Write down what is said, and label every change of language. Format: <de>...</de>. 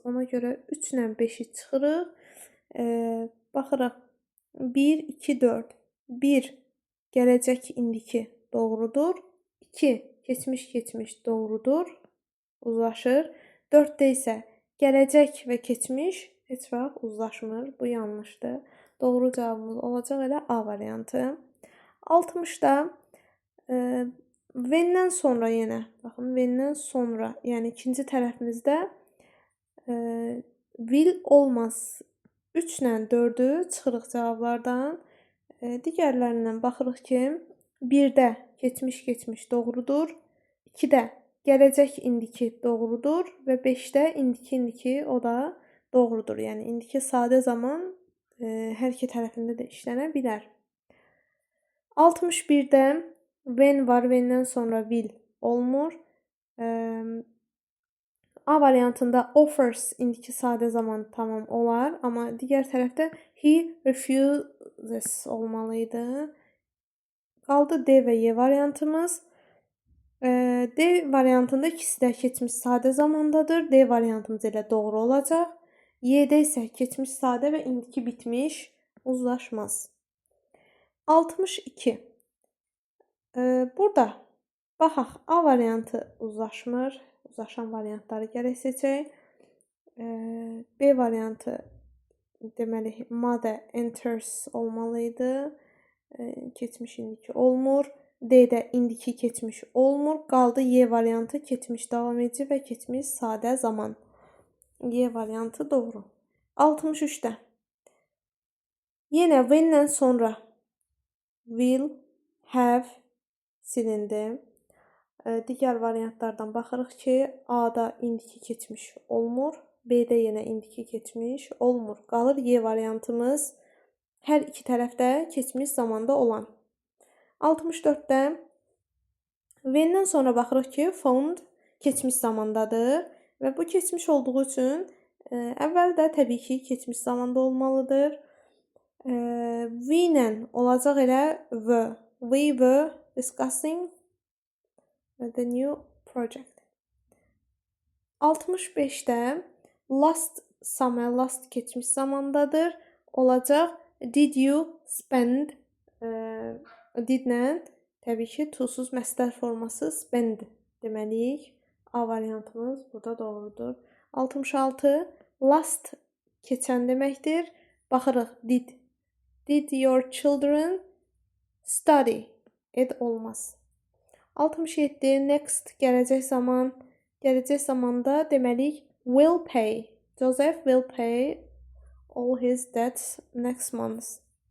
<az>Ona görə 3 ilə 5-i çıxırıq. Baxırıq. 1, 2, 4. 1 gələcək indiki doğrudur. 2 keçmiş doğrudur. Uzlaşır. 4-də isə gələcək və keçmiş heç vaxt uzlaşmır. Bu yanlışdır. Doğru cavabımız olacaq elə A variantı. 60-da when-dən sonra yenə. Baxın, when-dən sonra, yəni ikinci tərəfimizdə will olmaz. 3 ilə 4-ü çıxırıq cavablardan. Digərlərindən baxırıq ki, 1-də keçmiş doğrudur. 2-də gələcək indiki doğrudur və 5-də indiki o da doğrudur. Yəni indiki sadə zaman hər iki tərəfində də işlənə bilər. 61-də when var, when-dən sonra will olmur. A variantında offers indiki sadə zaman tamam olar, amma digər tərəfdə</az> <en>he refuses</en> <az>olmalıydı. Qaldı D və Y variantımız. D variantında ikisi də keçmiş sadə zamandadır. D variantımız elə doğru olacaq. Y-də isə keçmiş sadə və indiki bitmiş uzlaşmaz. 62. Burada baxaq, A variantı uzlaşmır. Uzlaşan variantları gərək seçək. B variantı deməli</az> <en>mother enters</en> <az>olmalıydı. Keçmiş indiki olmur. D-də indiki keçmiş olmur. Qaldı Y variantı keçmiş davam edici və keçmiş sadə zaman. Y variantı doğru. 63-də. Yenə when-dən sonra will, have silindi. Digər variantlardan baxırıq ki, A-da indiki keçmiş olmur. B-də yenə indiki keçmiş olmur. Qalır Y variantımız hər iki tərəfdə keçmiş zamanda olan. 64-də when-dən sonra baxırıq ki, found keçmiş zamandadır və bu keçmiş olduğu üçün əvvəldə təbii ki, keçmiş zamanda olmalıdır. We-lə olacaq elə were.</az> <en>We were discussing the new project.</en> <az>65-də last summer, last keçmiş zamandadır. Olacaq</az> <en>did you spend</en> <az>did-lə təbii ki, to-suz məsdər forması spend deməliyik. A variantımız burada doğrudur. 66 last keçən deməkdir. Baxırıq did.</az> <en>Did your children study?</en> <az>Ed olmaz. 67 next gələcək zaman. Gələcək zamanda deməliyik</az> <en>will pay. Joseph will pay all his debts next month.</en>